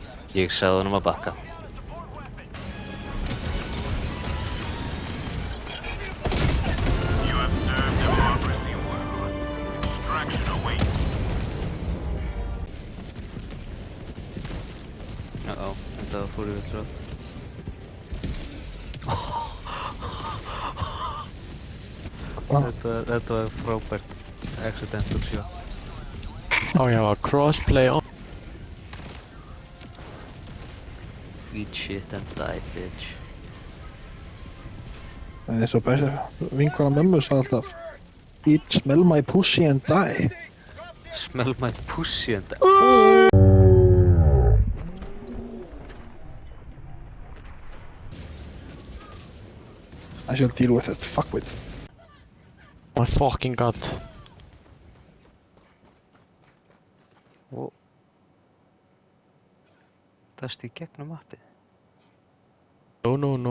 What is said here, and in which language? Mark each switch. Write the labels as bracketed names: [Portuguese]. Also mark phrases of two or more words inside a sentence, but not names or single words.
[Icelandic] Ég sagði honum að bakka. [English] You have served democracy well. Extraction awaits. [Icelandic] Uh-oh, þetta var fór yfir trátt. Þetta var frábært [English] accidental shot. Oh yeah, well, crossplay on. Eat shit and die, bitch. [Icelandic] Það er svo bæsið. Vinkona mömmu sagði alltaf [English] Eat, smell my pussy and die. Smell my pussy and die. I shall deal with it, fuckwit. My fucking god. [Icelandic] Og... Dast í gegnum appið. [English] No, no, no.